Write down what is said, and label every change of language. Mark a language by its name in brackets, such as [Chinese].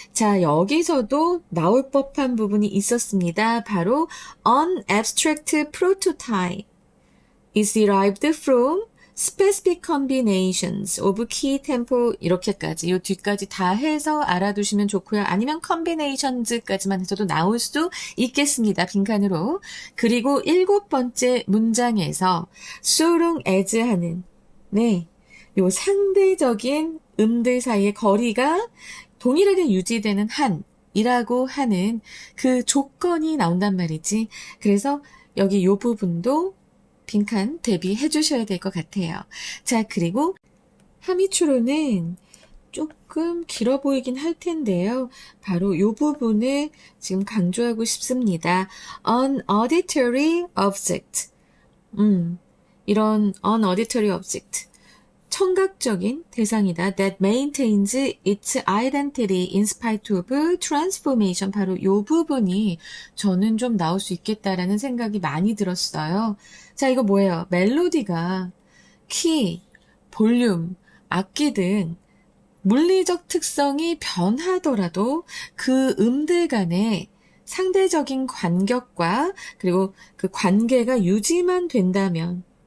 [Korean] 자, 여기서도 나올 법한 부분이 있었습니다. 바로 [English] an abstract prototype is derived from specific combinations of key tempo [Korean] 이렇게까지 이 뒤까지 다 해서 알아두시면 좋고요. 아니면 combinations까지만 해서도 나올 수 있겠습니다. 빈칸으로. 그리고 7번째 문장에서 [English] so long as [Korean] 하는 요 상대적인 음들 사이의 거리가 동일하게 유지되는 한이라고 하는 그 조건이 나온단 말이지. 그래서 여기 요 부분도 빈칸 대비해 주셔야 될 것 같아요. 자, 그리고 하미추로는 조금 길어 보이긴 할 텐데요. 바로 이 부분을 지금 강조하고 싶습니다. [English] An auditory object. [Korean] 이런 [English] an auditory object. [Korean] 청각적인 대상이다. [English] That maintains its identity in spite of transformation. [Korean] 바로 이 부분이 저는 좀 나올 수 있겠다라는 생각이 많이 들었어요. 자, 이거 뭐예요? 멜로디가 키, 볼륨, 악기 등 물리적 특성이 변하더라도 그 음들 간의 상대적인 간격과 그리고 그 관계가 유지만 된다면